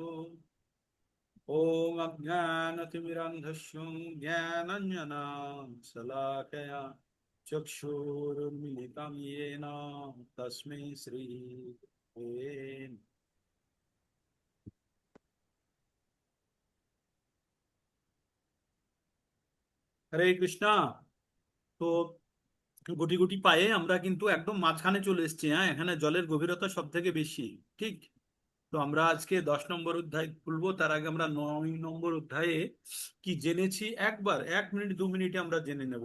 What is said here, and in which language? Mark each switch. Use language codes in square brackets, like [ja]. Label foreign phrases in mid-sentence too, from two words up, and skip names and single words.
[sa] ओम अज्ञानतिमिरान्धस्य ज्ञानाञ्जनशलाकया चक्षुरुन्मिलितं येन तस्मै श्री হরে কৃষ্ণা। [bn] তো গুটি গুটি পায়ে আমরা কিন্তু একদম মাঝখানে চলে এসেছি। হ্যাঁ, এখানে জলের গভীরতা সব থেকে বেশি। ঠিক। তো আমরা আজকে 10 নম্বর অধ্যায় খুলবো, তার আগে আমরা 9 নম্বর অধ্যায়ে কি জেনেছি একবার 1 মিনিট 2 মিনিটে আমরা জেনে নেব।